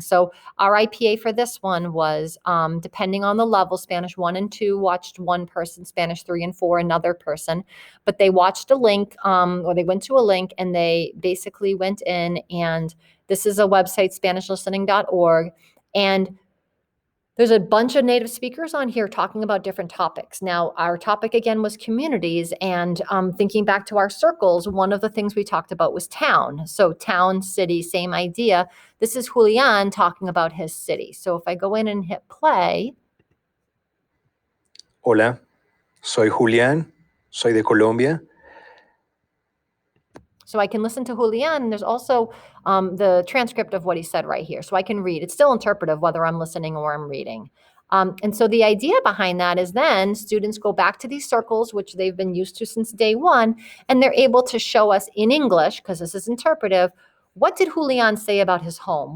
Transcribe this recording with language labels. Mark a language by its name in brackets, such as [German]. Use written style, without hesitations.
[English] So our IPA for this one was, depending on the level, Spanish 1 and 2 watched one person, Spanish 3 and 4 another person, but they watched a link or they went to a link and they basically went in, and this is a website, SpanishListening.org, and there's a bunch of native speakers on here talking about different topics. Now, our topic again was communities, and thinking back to our circles, one of the things we talked about was town. So town, city, same idea. This is Julian talking about his city. So if I go in and hit play. [Spanish] Hola, soy Julián, soy de Colombia. [English] So I can listen to Julian, and there's also the transcript of what he said right here. So I can read. It's still interpretive whether I'm listening or I'm reading. And so the idea behind that is then students go back to these circles, which they've been used to since day one, and they're able to show us in English, because this is interpretive, what did Julian say about his home?